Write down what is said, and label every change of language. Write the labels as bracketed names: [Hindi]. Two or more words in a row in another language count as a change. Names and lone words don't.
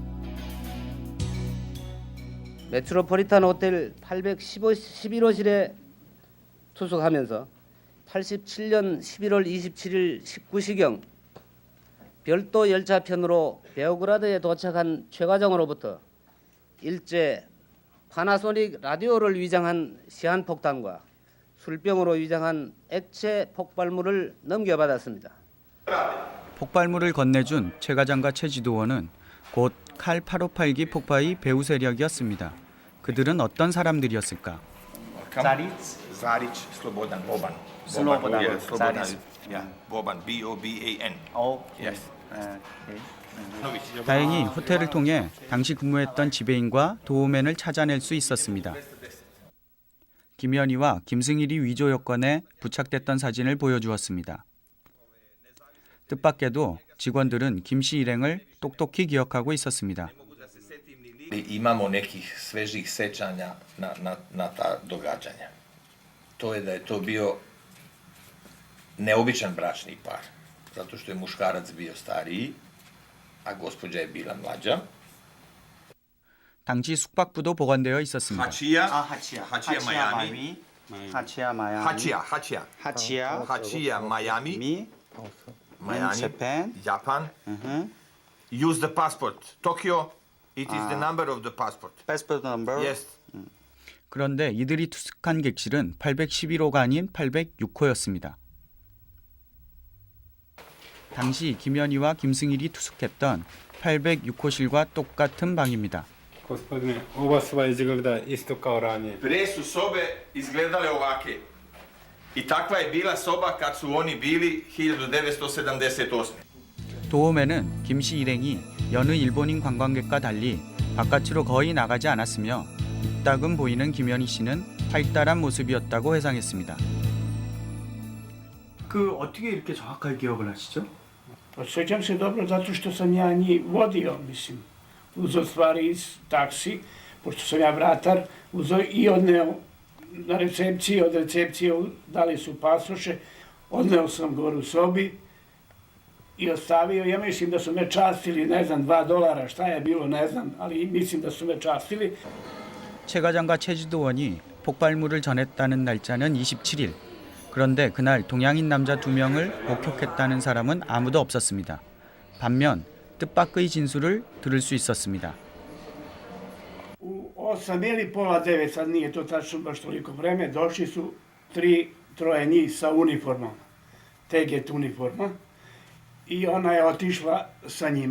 [Korean] 메트로폴리탄 호텔 811호실에 투숙하면서 87년 11월 27일 19시경 별도 열차편으로 베오그라드에 도착한 최 과장으로부터 일제 파나소닉 라디오를 위장한 시한폭탄과 술병으로 위장한 액체 폭발물을 넘겨받았습니다. 폭발물을 건네준 최 과장과 최 지도원은 곧 칼 858기 폭파의 배후 세력이었습니다. 그들은 어떤 사람들이었을까? [English] Zaric, Slobodan, Boban. Slobodan, Yeah, Slobodan. Zaric. Yeah, Boban, B-O-B-A-N. Yes. [Korean] 다행히 호텔을 통해 당시 근무했던 지배인과 도우맨을 찾아낼 수 있었습니다. 김현희와 김승일이 위조 여권에 부착됐던 사진을 보여주었습니다. 뜻밖에도 직원들은 김씨 일행을 똑똑히 기억하고 있었습니다. [Serbian] Imamo nekih svežih sećanja na ta događanja. To je da je to bio neobičan bračni par, zato što je muškarac bio stariji, a gospođa je bila mlađa. [Korean] 당시 숙박부도 보관되어 있었습니다. 하치야 마야미, [English] Japan. Use the passport. Tokyo. It is the number of the passport. Passport number? Yes. [Korean] 그런데 이들이 투숙한 객실은 811호가 아닌 806호였습니다. 당시 김현희와 김승일이 투숙했던 806호실과 똑같은 방입니다. [Serbian] Pre su sobe izgledale ovake. I takva je bila soba kad su oni bili 1978. [Korean] 도움에는 김씨 일행이 여느 일본인 관광객과 달리 바깥으로 거의 나가지 않았으며 이따금 보이는 김현희 씨는 활달한 모습이었다고 회상했습니다. 그 어떻게 이렇게 정확하게 기억을 하시죠? [Serbian] Osjećam se dobro zato što sam ja njih vodio, mislim. Uzeo stvari iz taksi, pošto sam ja vratar, uzeo i odneo na recepciji, od recepcije dali su pasoše, odneo sam gore u sobi i ostavio. Ja mislim da su me častili, ne znam, $2, šta je bilo, ne znam, ali mislim da su me častili. [Korean] 최 과장과 최 지도원이 폭발물을 전했다는 날짜는 27일. 그런데 그날 동양인 남자 2명을 목격했다는 사람은 아무도 없었습니다. 반면 뜻밖의 진술을 들을 수 있었습니다. [Serbian] U 8 ili pola 9, sad nije to tačno baš toliko vreme, došli su troje njih sa uniformama, teget uniforma, i ona je otišla sa njime.